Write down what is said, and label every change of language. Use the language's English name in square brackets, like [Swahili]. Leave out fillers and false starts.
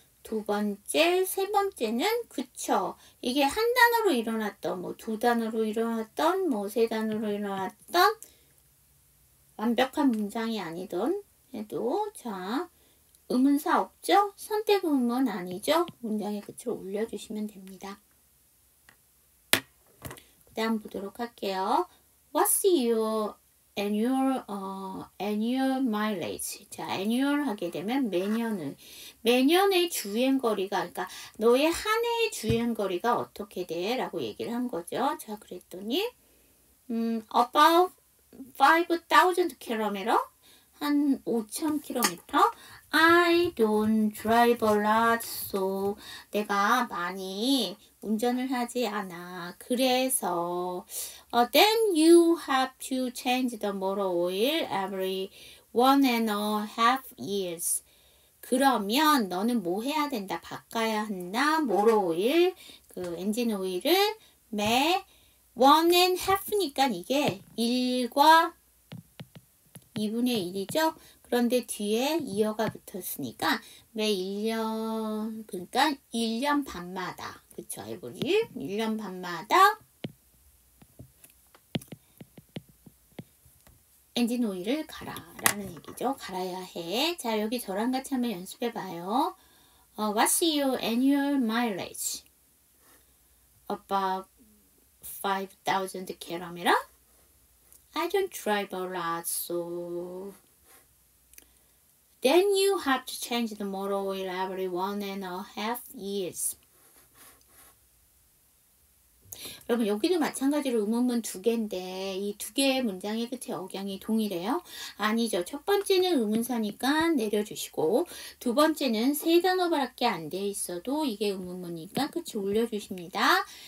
[Korean] 두 번째, 세 번째는 그쵸. 이게 한 단어로 일어났던, 뭐 두 단어로 일어났던, 뭐 세 단어로 일어났던 완벽한 문장이 아니던 해도 자, 의문사 없죠? 선택 의문 아니죠? 문장의 끝을 올려주시면 됩니다. 그 다음 보도록 할게요. [English] What's your annual mileage. [Korean] 자, annual 하게 되면 매년의 주행거리가, 그러니까 너의 한 해의 주행거리가 어떻게 돼? 라고 얘기를 한 거죠. 자, 그랬더니, [English] about 5,000 km? [Korean] 한 5,000km? [English] I don't drive a lot, so [Korean] 내가 많이 운전을 하지 않아. 그래서 [English] then you have to change the motor oil every 1.5 years. [Korean] 그러면 너는 뭐 해야 된다? 바꿔야 한다. motor oil, 그 엔진 오일을 매 1.5니까 이게 1과 2분의 1이죠. 그런데 뒤에 2어가 붙었으니까 매 1년, 그러니까 1년 반마다, 그쵸, 에브리 1년 반마다 엔진 오일을 갈아 라는 얘기죠. 갈아야 해. 자, 여기 저랑 같이 한번 연습해 봐요. [English] What's your annual mileage? About 5,000 km? I don't drive a lot, so then you have to change the motor oil every 1.5 years. [Korean] 여러분 여기도 마찬가지로 의문문 2개인데 이 2개의 문장의 끝에 억양이 동일해요? 아니죠. 첫 번째는 의문사니까 내려주시고 두 번째는 3단어밖에 안 돼 있어도 이게 의문문이니까 끝이 올려주십니다.